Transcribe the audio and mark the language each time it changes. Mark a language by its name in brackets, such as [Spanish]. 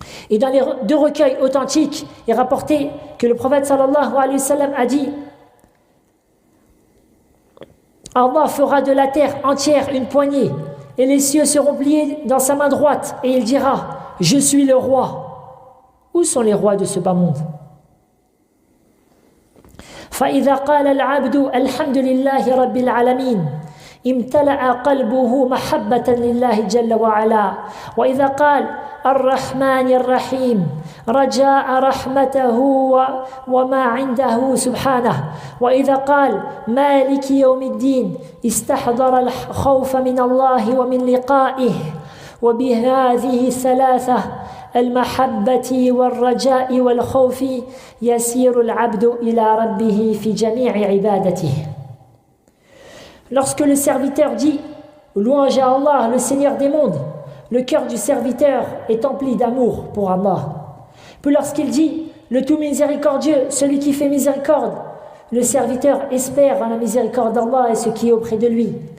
[French] Et dans les deux recueils authentiques, il est rapporté que le prophète sallallahu alayhi wa sallam a dit, Allah fera de la terre entière une poignée et les cieux seront pliés dans sa main droite et il dira, je suis le roi. Où sont les rois de ce bas monde? [Arabic] فإذا قال العبد الحمد لله رب العالمين امتلأ قلبه محبة لله جل وعلا وإذا قال الرحمن الرحيم رجاء رحمته وما عنده سبحانه وإذا قال مالك يوم الدين استحضر الخوف من الله ومن لقائه وبهذه الثلاثة المحبة والرجاء والخوف يسير العبد إلى ربه في جميع عبادته. [French] Lorsque le serviteur dit louange à Allah, le Seigneur des mondes, le cœur du serviteur est empli d'amour pour Allah. Puis lorsqu'il dit le tout miséricordieux, celui qui fait miséricorde, le serviteur espère en la miséricorde d'Allah et ce qui est auprès de lui.